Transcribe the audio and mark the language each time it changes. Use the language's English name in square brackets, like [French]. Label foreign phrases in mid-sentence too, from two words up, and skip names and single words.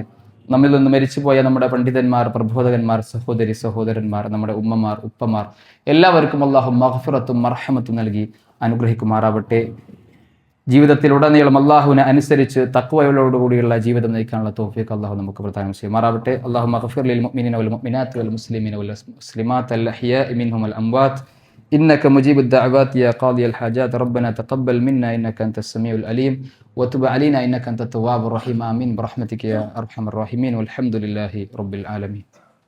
[Malayalam] നമ്മിൽ നിന്ന് മരിച്ചുപോയ നമ്മുടെ പണ്ഡിതന്മാർ, പ്രബോധകന്മാർ, സഹോദരി സഹോദരന്മാർ, നമ്മുടെ ഉമ്മമാർ, ഉപ്പമാർ എല്ലാവർക്കും അല്ലാഹു മഗ്ഫിറത്തും മർഹമത്തും നൽകി അനുഗ്രഹിക്കുമാറാവട്ടെ. ജീവിതത്തിലുടനീളം അള്ളാഹുവിനെ അനുസരിച്ച് തഖ്വയോടുകൂടിയുള്ള ജീവിതം നയിക്കാനുള്ള തൗഫീഖ് അല്ലാഹു നമുക്ക് പ്രദാനം ചെയ്യുമാറാവട്ടെ. [Arabic] اللهم اغفر للمؤمنين والمؤمنات والمسلمين والمسلمات الأحياء منهم والأموات إنك مجيب الدعوات يا قاضي الحاجات ربنا تقبل منا إنك أنت السميع العليم وتب علينا إنك أنت التواب الرحيم آمين برحمتك يا أرحم الراحمين والحمد لله رب العالمين.